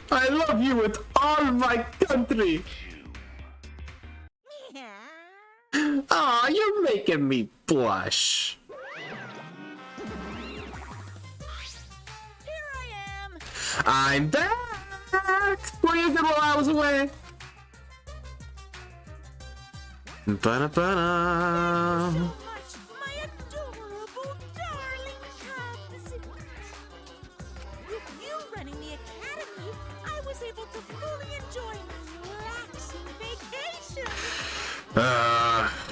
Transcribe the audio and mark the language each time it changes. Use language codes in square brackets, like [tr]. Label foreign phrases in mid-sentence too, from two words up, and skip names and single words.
[en] I love you with all my country. Aw, you're making me blush. Here I am. I'm back. Were you good while I was away? Ba-da-ba-da. So much, my adorable, darling cubs. With you running the academy, I was able to fully enjoy my relaxing vacation. Uh,